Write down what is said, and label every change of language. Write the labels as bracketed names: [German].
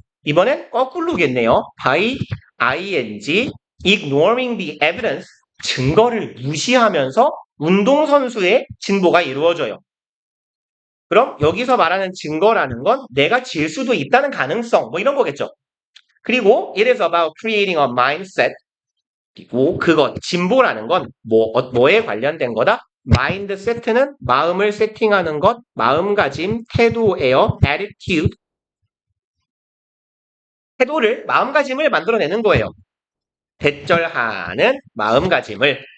[Korean] 이번엔 거꾸로겠네요. [English] by ing, ignoring the evidence, [Korean] 증거를 무시하면서 운동선수의 진보가 이루어져요. 그럼 여기서 말하는 증거라는 건 내가 질 수도 있다는 가능성 뭐 이런 거겠죠. 그리고 [English] it is about creating a mindset. [Korean] 그리고 그것, 진보라는 건 뭐에 관련된 거다? mindset는 마음을 세팅하는 것, 마음가짐, 태도예요. [English] attitude. [Korean] 태도를, 마음가짐을 만들어내는 거예요. 대절하는 마음가짐을.